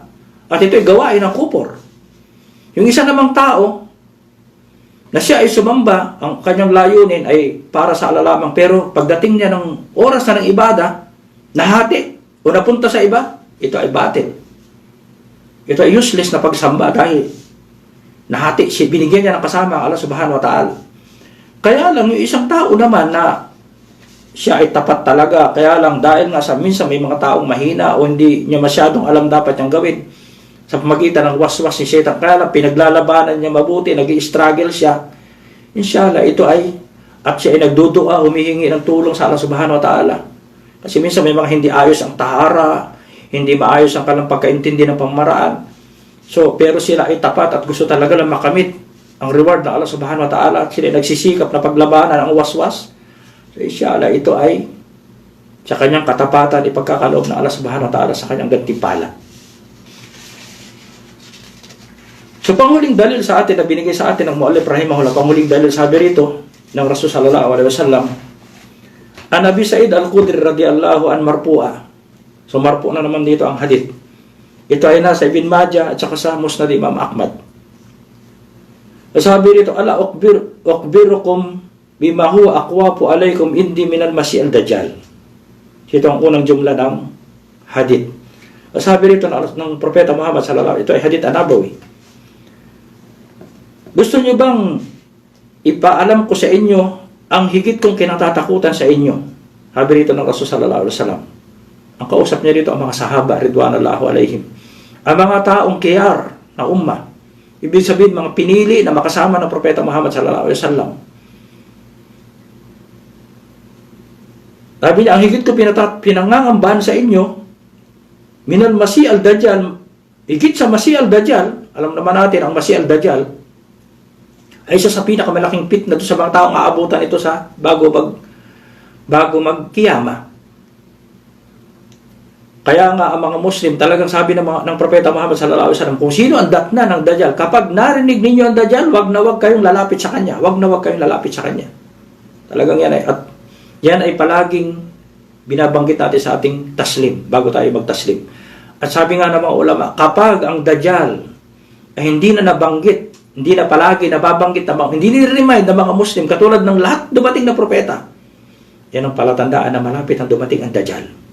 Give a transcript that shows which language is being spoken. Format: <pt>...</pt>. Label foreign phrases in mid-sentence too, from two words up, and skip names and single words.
<tl>At ito ay gawain ng kupor. Yung isa namang tao, na siya ay sumamba, ang kanyang layunin ay para sa Allah lamang, pero pagdating niya ng oras na ng ibada, nahati, o napunta sa iba, ito ay batil. Ito ay useless na pagsamba dahil nahati, binigyan niya ng kasama ang Allah</tl> <ar>سبحانه وتعالى.</ar> <tl>Kaya lang, yung isang tao naman na siya ay tapat talaga, kaya lang dahil nga sa minsan may mga taong mahina o hindi niya masyadong alam dapat niyang gawin sa pamagitan ng waswas ni Satan, kaya lang pinaglalabanan niya mabuti, nag-i-struggle siya, inshallah ito ay, at siya ay nagdudua, humihingi ng tulong sa Allah</tl> <ar>سبحانه وتعالى.</ar> <tl>Kasi minsan may mga hindi ayos ang tahara, hindi maayos ang kanilang pagkaintindi ng pamamaraan. So, pero sila ay tapat at gusto talaga lang makamit ang reward ng Allah</tl> <ar>سبحانه وتعالى</ar> <tl>at sila ay nagsisikap na paglabanan ang waswas. So, inshallah, ito ay sa kanyang katapatan ipagkakaloob ng Allah</tl> <ar>سبحانه وتعالى</ar> <tl>sa kanyang gantimpala. So, panghuling dalil sa atin na binigay sa atin ng</tl> <ar>مؤلف رحمه الله,</ar> <tl>panghuling dalil sabi rito ng</tl> <ar>رسول صلى الله عليه وسلم، عن أبي سعيد الخدري رضي الله عن مرفوعا.</ar> <tl>So, marfu na naman dito ang hadith. Ito ay nasa Ibn Majah at saka sa Musnad Imam Ahmad. Sabi rito,</tl> <ar>ألا أخبركم بما هو أخوف عليكم عندي من المسيح الدجال.</ar> <tl>Ito ang unang jumla ng hadith. Sabi rito ng Propeta Muhammad</tl> <ar>صلى الله عليه وسلم,</ar> <tl>ito ay</tl> <ar>حديث النبوي.</ar> <tl>Gusto niyo bang ipaalam ko sa inyo ang higit kong kinatatakutan sa inyo? Sabi rito ng</tl> <ar>رسول صلى الله عليه وسلم.</ar> <tl>Ang kausap niya dito ang mga</tl> <ar>الصحابة رضوان الله عليهم.</ar> <tl>Ang mga taong kiyar na ummah. Ibig sabihin mga pinili na makasama ng Propeta Muhammad</tl> <ar>صلى الله عليه وسلم.</ar> <tl>Sabi niya, ang higit ko pinangangambahan sa inyo,</tl> <ar>من المسيح الدجال,</ar> <tl>higit sa masih al-dajjal, alam naman natin ang masih al-dajjal, ay isa sa pinakamalaking fitna doon sa mga taong aabutan ito sa bago magkiyama. Kaya nga ang mga Muslim, talagang sabi ng Propeta Muhammad</tl> <ar>صلى الله عليه وسلم,</ar> <tl>kung sino ang datna ng Dajjal, kapag narinig ninyo ang Dajjal, wag na wag kayong lalapit sa kanya. Wag na wag kayong lalapit sa kanya. Talagang yan ay palaging binabanggit natin sa ating taslim, bago tayo magtaslim. At sabi nga ng mga ulama, kapag ang Dajjal ay hindi na nabanggit, hindi na palagi nababanggit, hindi ni-remind ng mga Muslim, katulad ng lahat dumating na propeta, yan ang palatandaan na malapit ang dumating ang Dajjal.</tl>